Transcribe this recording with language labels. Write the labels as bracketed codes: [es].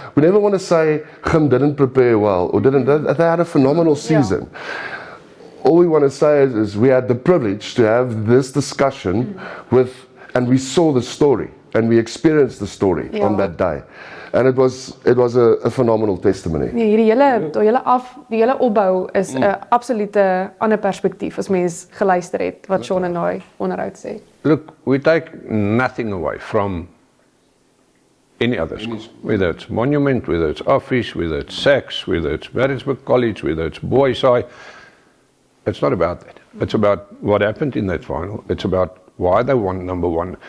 [en] We never want to say Gim didn't prepare well or didn't. They had a phenomenal season. All we want to say is we had the privilege to have this discussion and we saw the story and we experienced the story on that day. And it was a phenomenal testimony. [af] Nee, die hele opbou is 'n absolute ander perspektief as mens geluister het wat Sean en daai onderhoud sê. [en] Look, we take nothing away from any other school, whether it's Monument, whether it's Office, whether it's Saks, whether it's Maritzburg College, whether it's Boys High. It's not about that. It's about what happened in that final. It's about why they won number one.